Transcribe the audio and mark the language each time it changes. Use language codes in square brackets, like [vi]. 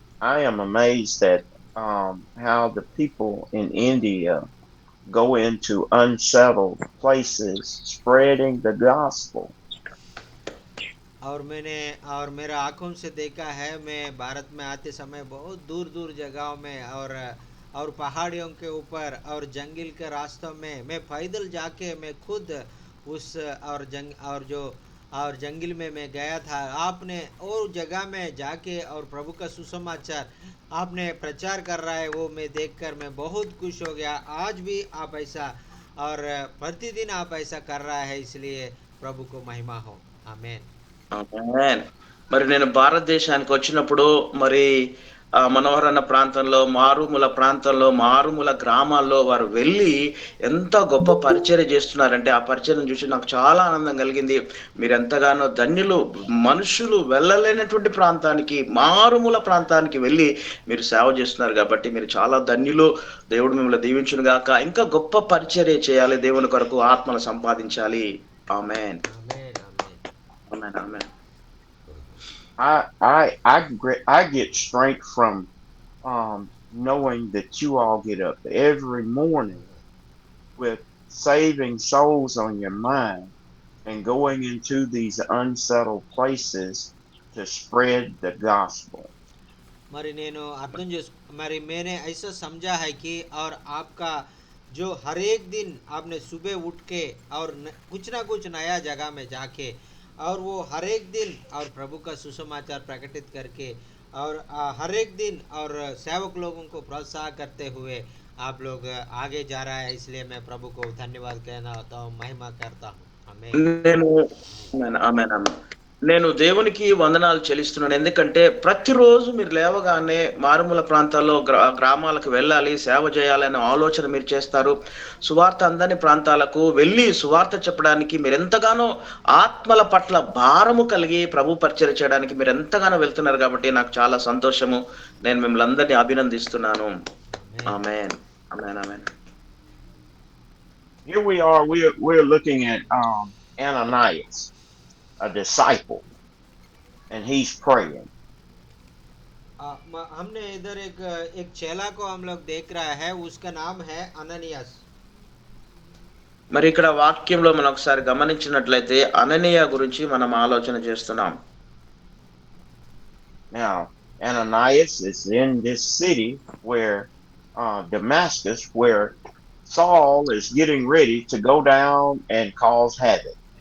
[en] I am amazed at how the people in India go into unsettled places spreading the gospel. [hi] और मेरा आंखों से देखा है, मैं भारत में आते समय बहुत दूर दूर जगहों में और पहाड़ियों के ऊपर और जंगल के रास्तों में मैं पैदल जाके मैं खुद उस और जंगल में मैं गया था। आपने और जगह में जाके और प्रभु का सुसमाचार आपने प्रचार कर रहा है, वो मैं देखकर मैं बहुत खुश हो गया। आज भी आप ऐसा और प्रतिदिन आप ऐसा कर रहा है, इसलिए प्रभु को महिमा हो। आमीन। [te] ఆమేన్. మరి నేను భారతదేశానికి వచ్చినప్పుడు మరి మనోహర్ అన్న ప్రాంతంలో, మారుమూల ప్రాంతంలో, మారుమూల గ్రామాల్లో వారు వెళ్ళి ఎంత గొప్ప పరిచర్య చేస్తున్నారంటే, ఆ పరిచర్యను చూసి నాకు చాలా ఆనందం కలిగింది. మీరెంతగానో ధన్యులు. మనుషులు వెళ్ళలేనటువంటి ప్రాంతానికి, మారుమూల ప్రాంతానికి వెళ్ళి మీరు సేవ చేస్తున్నారు కాబట్టి మీరు చాలా ధన్యులు. దేవుడు మిమ్మల్ని దీవించును గాక. ఇంకా గొప్ప పరిచర్య చేయాలి. దేవుని కొరకు ఆత్మను సంపాదించాలి. ఆమేన్. ఆమేన్ ఆమేన్. ఆమేన్. ఆమేన్. [en] I get strength from knowing that you all get up every morning with saving souls on your mind and going into these unsettled places to spread the gospel. [te] మరి నేను అర్థం చేసుకు మరి [hi] मैंने ऐसा समझा है कि और आपका जो हर एक दिन आपने सुबह उठ के और कुछ ना कुछ नया जगह में जाके और वो हर एक दिन और प्रभु का सुसमाचार प्रकटित करके और हर एक दिन और सेवक लोगों को प्रोत्साहन करते हुए आप लोग आगे जा रहा है, इसलिए मैं प्रभु को धन्यवाद कहना होता हूँ, महिमा करता हूँ। आमीन। [te] నేను ఆమేన్. ఆమేన్. ఆమేన్. నేను దేవునికి వందనాలు చెల్లిస్తున్నాను. ఎందుకంటే ప్రతిరోజు మీరు లేవగానే మారుమూల ప్రాంతాల్లో గ్రామాలకు వెళ్ళాలి, సేవ చేయాలనే ఆలోచన మీరు చేస్తారు. సువార్త అందని ప్రాంతాలకు వెళ్ళి సువార్త చెప్పడానికి మీరెంతగానో ఆత్మల పట్ల భారము కలిగి ప్రభు పరిచర్య చేయడానికి మీరెంతగానో వెళ్తున్నారు కాబట్టి నాకు చాలా సంతోషము. నేను మిమ్మల్ని అందరినీ అభినందిస్తున్నాను. ఆమేన్। ఆమేన్. ఆమేన్. ఆమేన్. [en] Here we are. We're looking at Ananias, a disciple, and he's praying. [hi] हमने इधर एक चेला को हम लोग देख रहा है, उसका नाम है अननियास। [te] మరి ఇక్కడ వాక్యంలో మనం ఒకసారి గమనించినట్లయితే అననీయ గురించి మనం ఆలోచన చేస్తున్నాం. [en] Now, Ananias is in this city where Damascus, where Saul is getting ready to go down and cause havoc.